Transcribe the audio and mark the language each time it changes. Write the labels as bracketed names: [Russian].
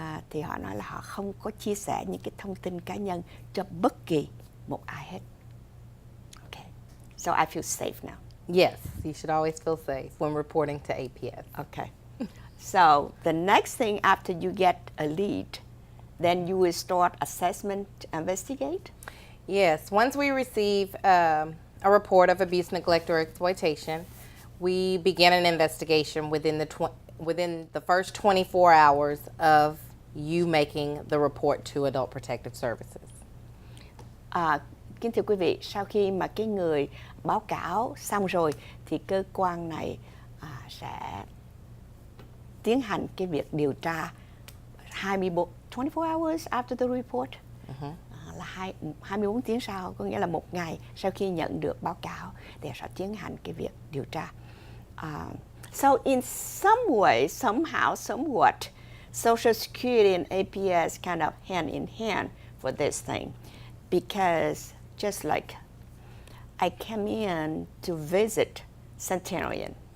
[Vietnamese] Thì họ nói là họ không có chia sẻ những cái thông tin cá nhân cho bất kỳ một ai hết. [English] Okay. So I feel safe now. Yes, you should always feel safe when reporting to APS. Okay. So the next thing after you get a lead, then you will start assessment to investigate? Yes, once we receive a report of abuse, neglect, or exploitation, we begin an investigation within the first 24 hours of you making the report to Adult Protective Services. [Vietnamese] Kính thưa quý vị, sau khi mà cái người báo cáo xong rồi thì cơ quan này sẽ tiến hành cái việc điều tra [English] 24 hours after the report. [Vietnamese] Là 24 tiếng sau, có nghĩa là một ngày sau khi nhận được báo cáo thì sẽ tiến hành cái việc điều tra. [English] So in some way, somehow, somewhat, Social Security and APS kind of hand in hand for this thing, because just like I came in to visit Centenarian